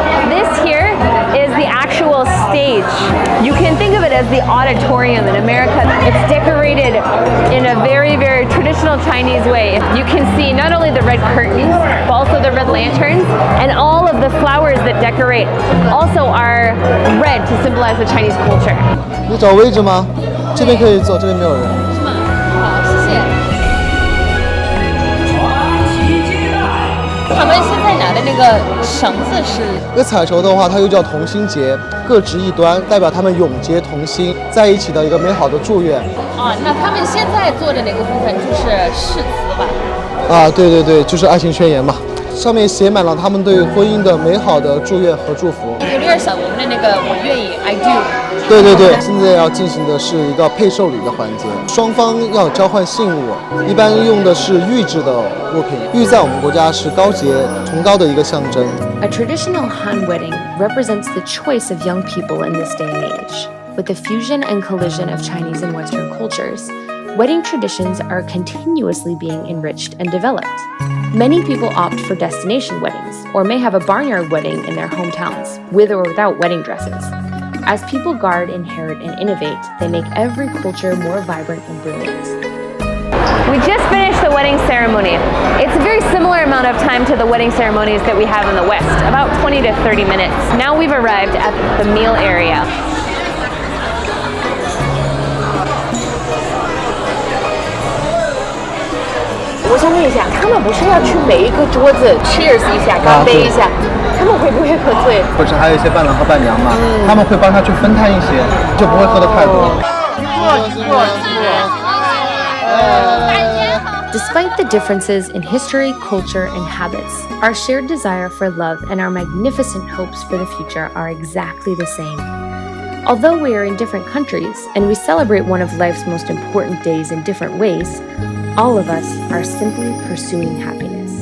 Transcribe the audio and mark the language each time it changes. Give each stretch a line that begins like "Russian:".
English: This here is the actual stage. You can think of it as the auditorium in America. It's decorated in a very, very traditional Chinese way. You can see not only the red curtains, but also the red lanterns, and all of the flowers that decorate also are red to symbolize the Chinese culture.
Chinese: 你找位置吗？这边可以坐，这边没有人。是吗？好，谢谢。他们现在拿的那个绳子是？这个彩绸的话，它又叫同心结，各执一端，代表他们永结同心，在一起的一个美好的祝愿。啊，那他们现在做的那个部分就是誓词吧？啊，对对对，就是爱情宣言嘛。上面写满了他们对婚姻的美好的祝愿和祝福。有点像我们的那个我愿意 I do。对对对，现在要进行的是一个配寿礼的环节，双方要交换信物，一般用的是玉制的物品。玉在我们国家是高洁崇高的一个象征。
English: A traditional Han wedding represents the choice of young people in this day and age. With the fusion and collision of Chinese and Western cultures, wedding traditions are continuously being enriched and developed. Many people opt for destination weddings, or may have a barnyard wedding in their hometowns, with or without wedding dresses. As people guard, inherit, and innovate, they make every culture more vibrant and brilliant. We just finished the wedding ceremony. It's a very similar amount of time to the wedding ceremonies that we have in the West, about 20 to 30 minutes. Now we've arrived at the meal area.
Chinese: I want to ask, 他们不是要去每一个桌子 cheers 一下，干杯一下，他们会不会喝醉？或者还有一些伴郎和伴娘嘛，他们会帮他去分摊一些，就不会喝得太多。
English: Despite the differences in history, culture, and habits, our shared desire for love and our magnificent hopes for the future are exactly the same. Although we are in different countries and we celebrate one of life's most important days in different ways, all of us are simply pursuing happiness.